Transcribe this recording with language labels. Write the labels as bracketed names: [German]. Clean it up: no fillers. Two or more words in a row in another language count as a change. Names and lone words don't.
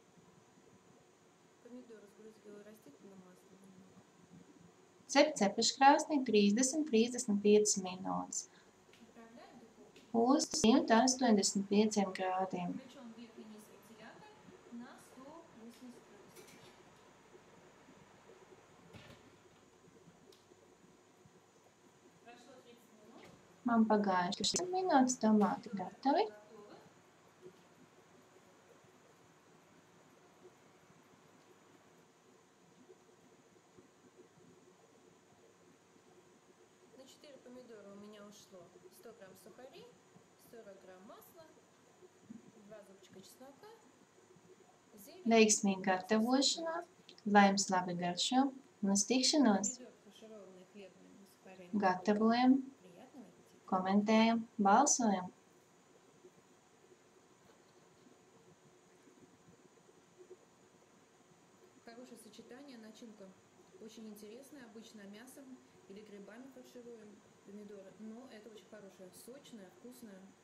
[Latvian] Cep cepeškrāsnī 30–35 minūtes uz 185 grādiem. Man pagājuši 30 minūtes, tomāti gatavi. [Russian] На 4 помидора у меня ушло 100 грамм сухарей, 40 грамм масла, 2 зубчика чеснока, зелень. [Latvian] Veiksmīga gatavošanā, lai jums labi garšo un uz tikšanos! Gatavojam, komentējam, balsojam! [Russian] Хорошее сочетание, начинка очень интересная, обычно мясом или грибами фаршируем помидоры, но это очень хорошее, сочное, вкусное.